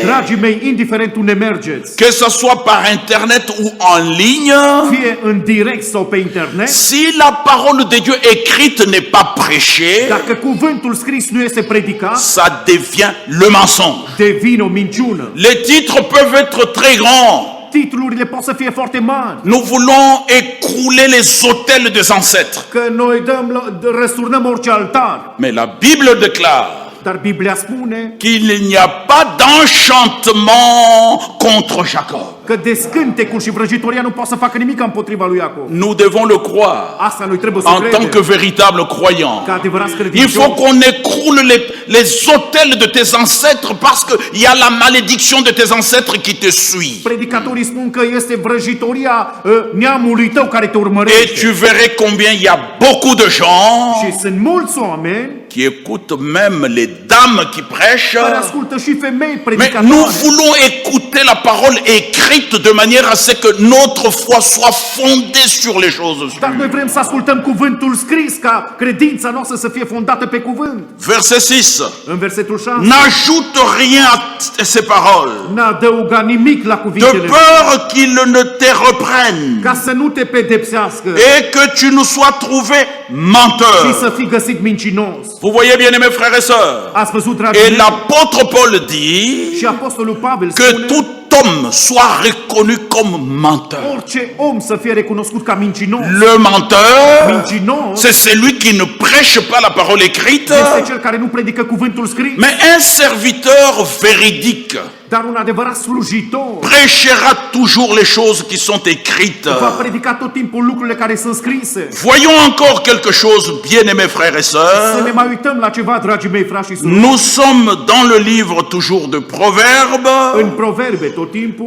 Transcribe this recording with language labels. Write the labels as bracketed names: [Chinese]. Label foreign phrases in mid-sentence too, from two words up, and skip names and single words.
[Romanian] Dragii mei, indiferent unde mergeți, [French] que ce soit par internet ou en ligne, [Romanian] fie în direct sau pe internet, [French] si la parole de Dieu écrite n'est pas prêchée, [Romanian] dacă cuvântul scris nu este predicat, [French] ça devient le mensonge. [Romanian] devine o minciună. [French] Les titres peuvent être très grands. [Romanian] Titlurile pot să fie foarte mari, [French] Nous voulons écrouler les autels des ancêtres. [Romanian] că noi răsturnăm orice altar. [French] Mais la Bible déclare [Romanian] Dar Biblia spune [French] qu'il n'y a pas d'enchantement contre Jacob. [Romanian] că de scântecul și vrăjitoria nu poate să facă nimic împotriva lui Iacov. [French] Nous devons le croire [Romanian] Asta noi trebuie să [French] en tant que [Romanian] credem, [French] véritable croyant. [Romanian] ca adevărați [French] Il [Romanian] credincioși. [French] faut qu'on écroule les autels de tes ancêtres parce qu'il y a la malédiction de tes ancêtres qui te suit. [Romanian] Predicatorii spun că este vrăjitoria neamului tău care te [French] Et [Romanian] urmărește. [French] tu verrais combien il y a beaucoup de gens [Romanian] Și sunt mulți oameni [French] qui écoutent même les dames qui prêchent. [Romanian] care ascultă și femei [French] Mais nous [Romanian] predicatoare. [French] voulons écouter la parole écrite de manière à ce que notre foi soit fondée sur les choses [Romanian] Dar noi [French] sûres. [Romanian] vrem să ascultăm cuvântul scris ca credința noastră să fie fondată pe cuvânt. [French] Verset 6. [Romanian] În versetul 6. [French] N'ajoute rien à ces paroles, [Romanian] N-a adăugat nimic la [French] de [Romanian] cuvintele lui, [French] peur qu'ils ne te reprennent [Romanian] ca să nu te pedepsească [French] et que tu ne sois trouvé [Romanian] și [French] menteur. [Romanian] să fii găsit mincinos. [French] Vous voyez bien, mes frères et sœurs. [Romanian] Ați văzut, dragii [French] Et [Romanian] mei? [French] l'apôtre Paul dit [Romanian] Și Apostolul Pavel [French] que [Romanian] spune [French] tout homme soit reconnu comme menteur. [Romanian] orice om să fie recunoscut ca mincinos. [French] Le menteur, [Romanian] Mincinos [French] c'est celui qui ne prêche pas la parole écrite, [Romanian] este cel care nu predică cuvântul scris, [French] mais un serviteur véridique [Romanian] dar un adevărat slujitor [French] prêchera toujours les choses qui sont écrites. [Romanian] va predica tot timpul lucrurile care sunt scrise. [French] Voyons encore quelque chose, bien-aimés frères et [Romanian] Să ne [French] sœurs. [Romanian] mai uităm la ceva, dragii mei frați și surori. [French] Nous sommes dans le livre toujours de [Romanian] În [French] Proverbes [Romanian] Proverbe tot timpul